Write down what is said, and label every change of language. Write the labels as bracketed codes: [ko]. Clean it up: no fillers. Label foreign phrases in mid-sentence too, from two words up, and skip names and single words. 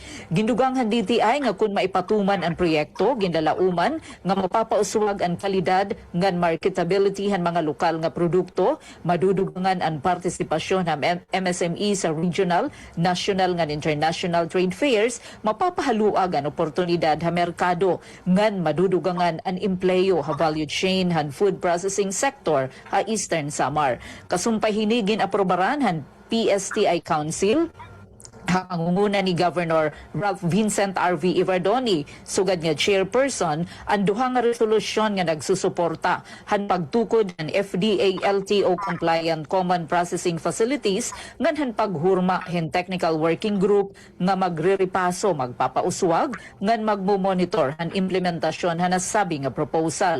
[war] Gindugang han DTI nga kun maipatuman ang proyekto ginalauman nga mapapauswag ang kalidad ngan marketability han mga lokal nga produkto, madudugangan ang partisipasyon ng MSME sa [en] regional, national [war] ngan [en] international trade fairs, [war] mapapahaluag ang oportunidad ha merkado ngan madudugangan ang empleyo ha [en] value chain [war] han [en] food processing sector [war] ha Eastern Samar. Kasumpay hinigin aprobaran han PSTI Council hangunguna ni Governor Ralph Vincent R.V. Ivardoni, sugad nga chairperson, ang duha nga resolusyon nga nagsusuporta han pagtukod han FDA LTO [en] compliant common processing facilities [war] ngan han paghurma hen [en] technical working group [war] nga magrerepaso magpapauswag ngan magmo-monitor han implementasyon han nasabi nga proposal.